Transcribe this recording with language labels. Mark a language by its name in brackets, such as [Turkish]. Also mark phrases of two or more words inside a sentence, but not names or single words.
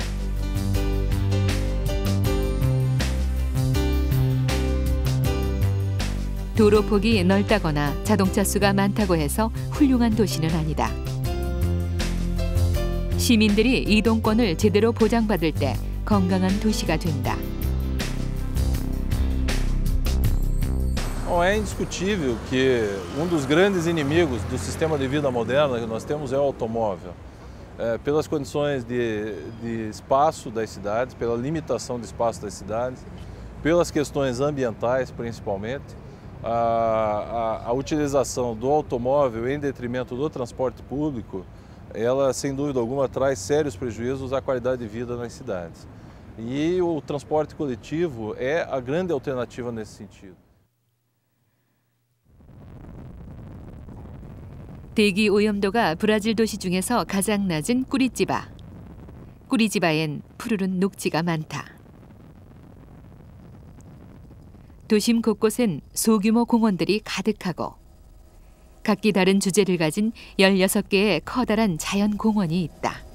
[Korean] 도로 폭이 넓다거나 자동차 수가 많다고 해서 훌륭한 도시는 아니다. 시민들이 이동권을 제대로 보장받을 때 건강한 도시가 된다. [Portuguese] Bom, é indiscutível que um dos grandes inimigos do sistema de vida moderno que nós temos é o automóvel. Pelas condições de espaço das cidades, pela limitação de espaço das cidades, pelas questões ambientais principalmente, a utilização do automóvel em detrimento do transporte público, ela sem dúvida alguma traz sérios prejuízos à qualidade de vida nas cidades. E o transporte coletivo é a grande alternativa nesse sentido. [Korean] 대기 오염도가 브라질 도시 중에서 가장 낮은 꾸리찌바. 꾸리찌바엔 푸르른 녹지가 많다. 도심 곳곳엔 소규모 공원들이 가득하고 각기 다른 주제를 가진 16개의 커다란 자연 공원이 있다.